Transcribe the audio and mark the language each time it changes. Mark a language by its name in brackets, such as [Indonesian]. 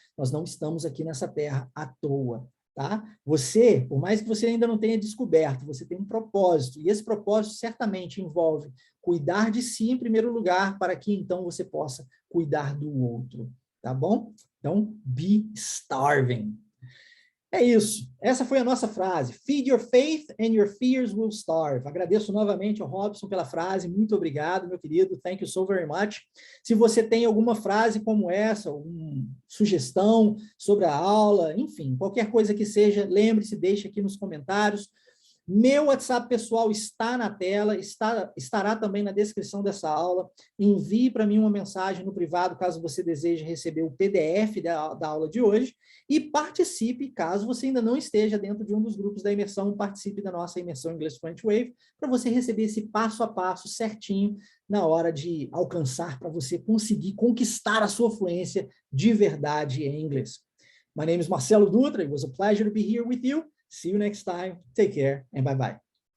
[Portuguese] Nós não estamos aqui nessa terra à toa. Tá? Você, por mais que você ainda não tenha descoberto, você tem um propósito, e esse propósito certamente envolve cuidar de si em primeiro lugar, para que então você possa cuidar do outro, tá bom? Então, [English] be starving. [Portuguese] É isso. Essa foi a nossa frase. [English] Feed your faith and your fears will starve. [Portuguese] Agradeço novamente ao Robson pela frase. Muito obrigado, meu querido. [English] Thank you so very much. [Portuguese] Se você tem alguma frase como essa, alguma sugestão sobre a aula, enfim, qualquer coisa que seja, lembre-se, deixe aqui nos comentários. Meu WhatsApp pessoal está na tela, estará também na descrição dessa aula. Envie para mim uma mensagem no privado, caso você deseje receber o PDF da aula de hoje, e participe, caso você ainda não esteja dentro de um dos grupos da imersão, participe da nossa imersão English Fluent Wave, para você receber esse passo a passo certinho na hora de alcançar, para você conseguir conquistar a sua fluência de verdade em inglês. [English] My name is Marcelo Dutra. It was a pleasure to be here with you. See you next time. Take care and bye-bye.